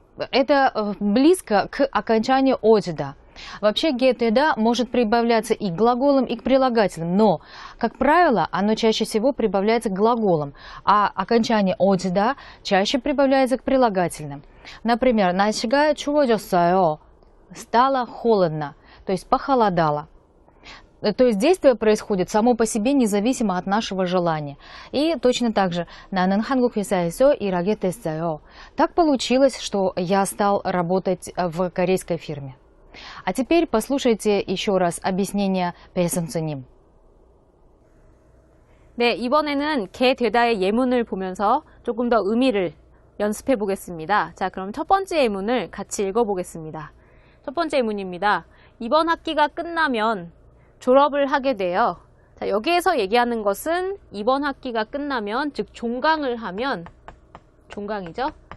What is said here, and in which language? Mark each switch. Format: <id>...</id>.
<ru>Это близко к окончанию одида. Вообще гетеда может прибавляться и к глаголам, и к прилагательным, но, как правило, оно чаще всего прибавляется к глаголам, а окончание одида чаще прибавляется к прилагательным. Например,</ru> <ko>날씨가 추워졌어요.</ko> <ru>Стало холодно, то есть похолодало. То есть действие происходит само по себе независимо от нашего желания. И точно так же</ru> <ko>나는 한국 회사에서 일하게 됐어요.</ko> <ru>Так получилось, что я стал работать в корейской фирме. А теперь послушайте еще раз объяснение 배선생님.</ru> <ko>네, 이번에는 개 되다의 예문을 보면서 조금 더 의미를 연습해 보겠습니다. 자, 그럼 첫 번째 예문을 같이 읽어보겠습니다. 첫 번째 예문입니다. 이번 학기가 끝나면 졸업을 하게 돼요. 자, 여기에서 얘기하는 것은 이번 학기가 끝나면, 즉 종강을 하면, 종강이죠.</ko>